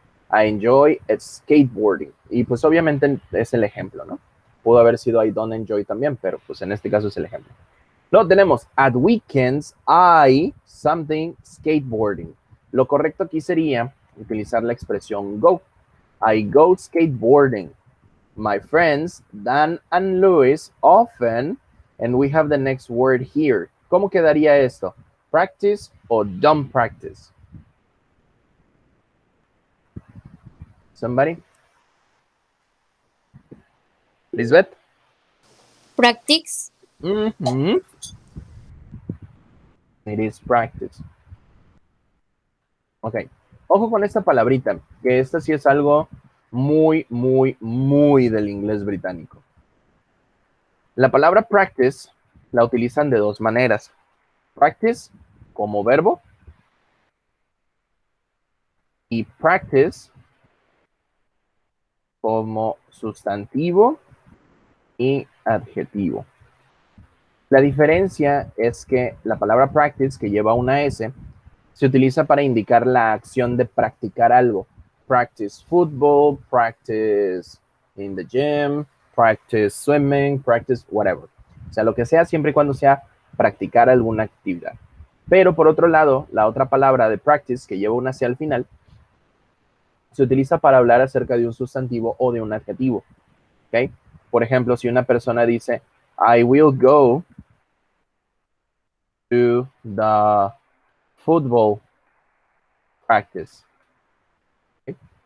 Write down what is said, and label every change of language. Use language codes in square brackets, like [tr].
[en] I enjoy skateboarding. [es] Y pues obviamente es el ejemplo, ¿no? Pudo haber sido [en] I don't enjoy [es] también, pero pues en este caso es el ejemplo. Luego tenemos [en] at weekends I something skateboarding. [es] Lo correcto aquí sería utilizar la expresión go. [en] I go skateboarding. My friends Dan and Luis often, and we have the next word here. [es] ¿Cómo quedaría esto? Practice o don't practice? [en] Somebody? Lisbeth? Practice. Mm-hmm. It is practice. Ok. [es] Ojo con esta palabrita, que esta sí es algo muy, muy, muy del inglés británico. La palabra practice la utilizan de dos maneras. Practice como verbo y practice como sustantivo y adjetivo. La diferencia es que la palabra practice, que lleva una S, se utiliza para indicar la acción de practicar algo. [en] Practice football, practice in the gym, practice swimming, practice whatever. [es] O sea, lo que sea, siempre y cuando sea practicar alguna actividad. Pero por otro lado, la otra palabra de practice, que lleva una C al final, se utiliza para hablar acerca de un sustantivo o de un adjetivo. ¿Okay? Por ejemplo, si una persona dice, [en] I will go to the football practice. [es] ¿Okay?